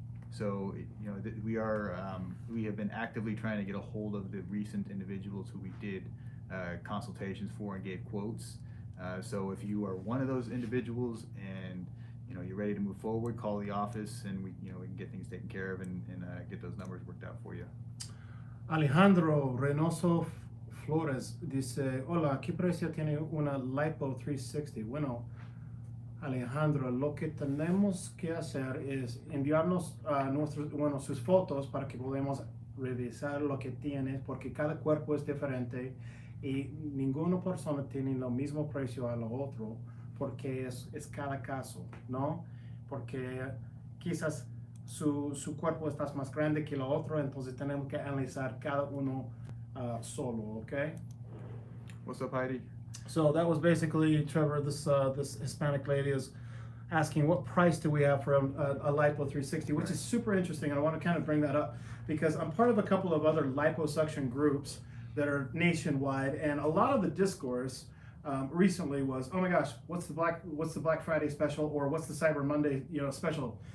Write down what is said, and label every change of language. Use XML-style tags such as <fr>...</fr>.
<en>So we have been actively trying to get a hold of the recent individuals who we did consultations for and gave quotes. So if you are one of those individuals and you're ready to move forward, call the office and we can get things taken care of and get those numbers worked out for you.</en> <es>Alejandro Reynoso Flores dice, hola, ¿qué precio tiene una Lipo 360? Bueno, Alejandro, lo que tenemos que hacer es enviarnos sus fotos para que podamos revisar lo que tienes, porque cada cuerpo es diferente y ninguna persona tiene lo mismo precio a lo otro, porque es cada caso, ¿no? Porque quizás su cuerpo está más grande que lo otro, entonces tenemos que analizar cada uno solo, okay?</es> <en>What's up, Heidi? So that was basically, Trevor, this Hispanic lady is asking what price do we have for a Lipo 360, which is super interesting, and I want to kind of bring that up because I'm part of a couple of other liposuction groups that are nationwide, and a lot of the discourse recently was, oh my gosh, what's the Black Friday special, or what's the Cyber Monday special?</en>